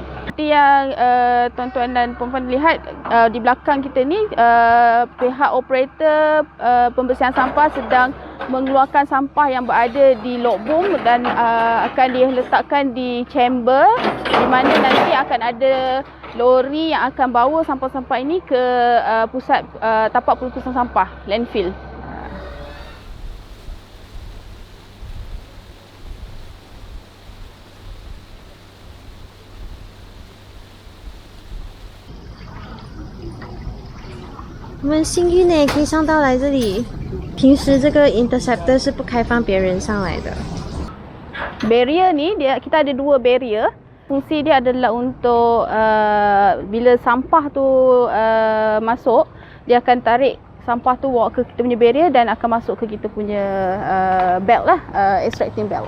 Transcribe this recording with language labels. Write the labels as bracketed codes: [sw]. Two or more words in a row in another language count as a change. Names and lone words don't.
[ms] Seperti yang tuan-tuan dan puan-puan lihat di belakang kita ni, pihak operator pembersihan sampah sedang mengeluarkan sampah yang berada di lokbong dan akan diletakkan di chamber, di mana nanti akan ada lori yang akan bawa sampah-sampah ini ke pusat tapak pelutusan sampah, landfill. [zh] 我们幸运呢，可以上到来这里。平时这个 interceptor 是不开放别人上来的。 [ms] Barrier ni kita ada 2 barrier. fungsi dia adalah untuk bila sampah tu masuk, dia akan tarik sampah tu bawa ke kita punya barrier dan akan masuk ke kita punya belt lah, [en] extracting belt.